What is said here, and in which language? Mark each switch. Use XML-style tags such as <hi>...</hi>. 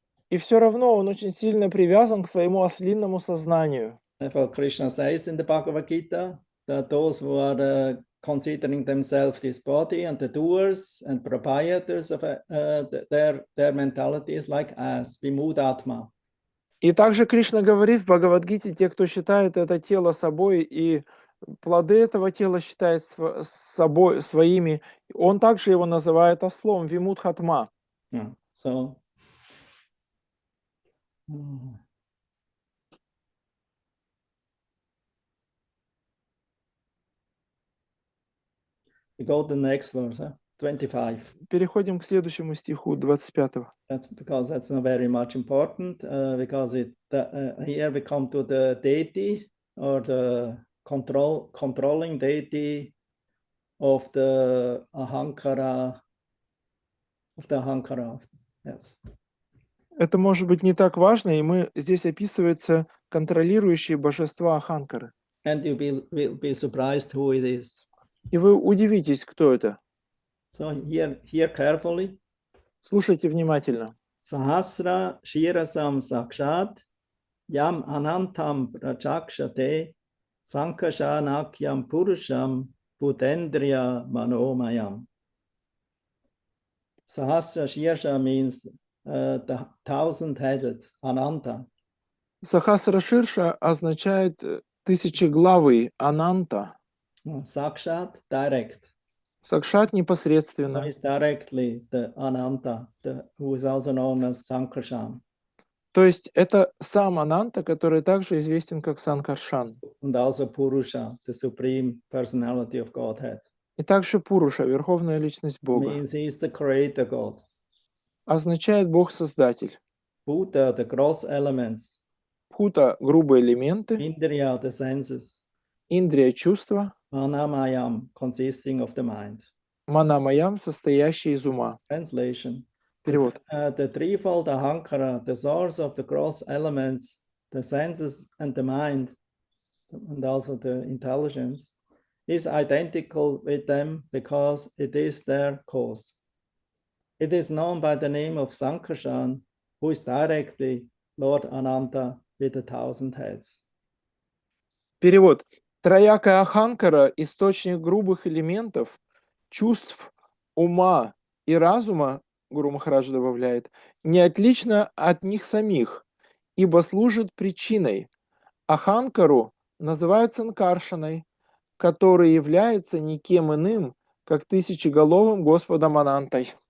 <ru>И все равно он очень сильно привязан к своему ослинному сознанию.</ru> <en>Therefore, Krishna says in the Bhagavad Gita that those who are considering themselves this body and the doers and proprietors of their mentality is like ass, vimudatma.</en> <ru>И также Кришна говорит в Бхагавад-гите: те, кто считает это тело собой и плоды этого тела считает собой своими, он также его называет ослом, вимудхатма.</ru> <en>So we go to the next verse, 25.</en> <ru>Переходим к следующему стиху, 25.</ru> <en>That's because that's not very much important, because here we come to the deity or the controlling deity of the ahankara, yes.</en> <ru>Это может быть не так важно, и здесь описывается контролирующие божества аханкары.</ru> <en>And you will be surprised who it is.</en> <ru>И вы удивитесь, кто это.</ru> <en>So here carefully.</en> <ru>Слушайте внимательно.</ru> <sa>Sahasra Shirasam Sakshat Yam Anantam Prachakshate Sankashanakyam Purusham Bhutendriya Manomayam.</sa> <en>Sahasra Shirsha means the 1,000-headed Ananta.</en> <ru>Сахасра Ширша означает тысячеглавый Ананта.</ru> <en>Sakshat, direct.</en> <ru>Сакшат</ru> <en>So</en> <ru>непосредственно.</ru> <en>is directly the Ananta, who is also known as Sankarshan.</en> <ru>То есть это сам Ананта, который также известен как Санкаршан.</ru> <en>And also Purusha, the supreme personality of Godhead.</en> <ru>И также Пуруша, верховная личность Бога.</ru> <en>Means he is the creator God.</en> <ru>Означает Бог-создатель.</ru> <en>Bhuta, the gross elements.</en> <ru>Пута – грубые элементы.</ru> <en>Indriya, the senses.</en> <ru>Индрия – чувства.</ru> <en>Manamayam, consisting of the mind.</en> <ru>Манамаям – состоящий из ума.</ru> <en>Translation.</en> <ru>Перевод.</ru> <en>The threefold ahankara, the source of the gross elements, the senses and the mind, and also the intelligence, is identical with them because it is their cause. It is known by the name of Sankarshan, who is directly Lord Ananta with 1,000 heads.</en> <ru>Перевод. Троякая Аханкара – источник грубых элементов, чувств, ума и разума, Гуру Махарадж добавляет, не отлично от них самих, ибо служит причиной. Аханкару называют Санкаршаной, который является никем иным, как тысячеголовым Господом Анантой.</ru>